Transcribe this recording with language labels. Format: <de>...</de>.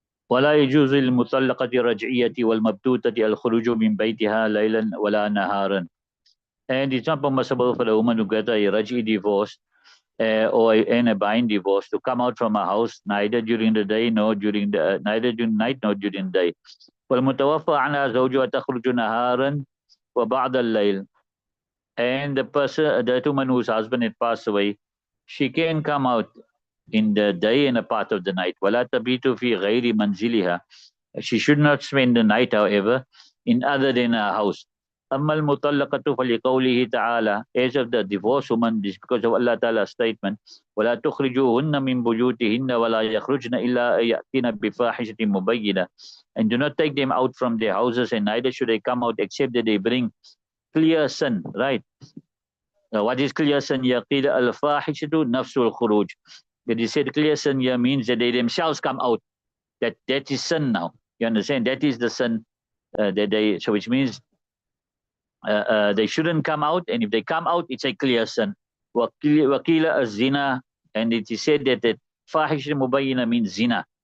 <ar>ولا يجوز للمطلقة الرجعية والمبتوتة الخروج من بيتها ليلا ولا نهارا.</ar> <en>And it's not permissible for the woman who got a raj'i divorce or a bind divorce to come out from a house neither during the day nor during the neither during night nor during the day.</en> <ar>والمتوفى عنها زوجها تخرج نهارا وبعد الليل.</ar> <en>And the woman whose husband had passed away, she can come out in the day and a part of the night.</en> <ar>ولا تبيت في غير منزلها.</ar> <en>She should not spend the night, however, in other than her house.</en> <ar>أما المطلقة فلقوله تعالى,</ar> <en>as of the divorced woman, this because of Allah Ta'ala's statement,</en> <ar>ولا تخرجوهن من بيوتهن ولا يخرجن إلا أن يأتين بفاحشة مبينة.</ar> <en>And do not take them out from their houses, and neither should they come out except that they bring clear sin, right? What is clear sin?</en> <ar>يقيل الفاحشة نفس الخروج.</ar> <en>But he said clear sin here means that they themselves come out. That is sin now. You understand? That is the sin that they. So which means they shouldn't come out, and if they come out, it's a clear sin.</en> <ar>Wakila zina,</ar> <en>and it is said that fahish mubayyina means zina.</en>